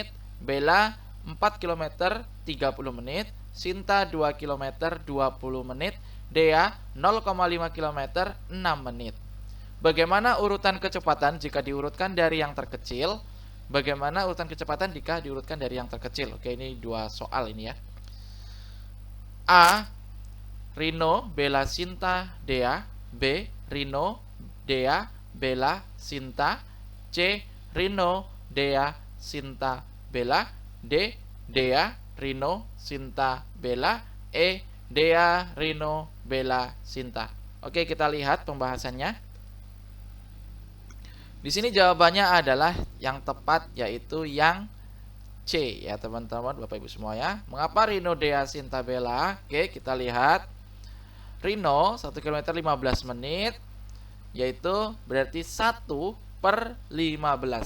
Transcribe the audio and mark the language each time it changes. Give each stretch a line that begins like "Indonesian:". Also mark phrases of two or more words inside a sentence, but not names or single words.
Indonesian: Bella 4 km 30 menit. Sinta 2 km 20 menit. Dea 0,5 km 6 menit. Bagaimana urutan kecepatan jika diurutkan dari yang terkecil? Bagaimana urutan kecepatan jika diurutkan dari yang terkecil? Oke, ini dua soal ini ya. A. Rino, Bella, Sinta, Dea. B. Rino, Dea, Bella, Sinta. C. Rino, Dea, Sinta, Bella. D. Dea, Rino, Sinta, Bella. E. Dea, Rino, Bella, Sinta. Oke, kita lihat pembahasannya. Di sini jawabannya adalah yang tepat, yaitu yang C ya teman-teman Bapak Ibu semuanya. Mengapa Rino, Dea, Sinta, Bella? Oke, kita lihat. Rino 1 km 15 menit, yaitu berarti 1 per 15.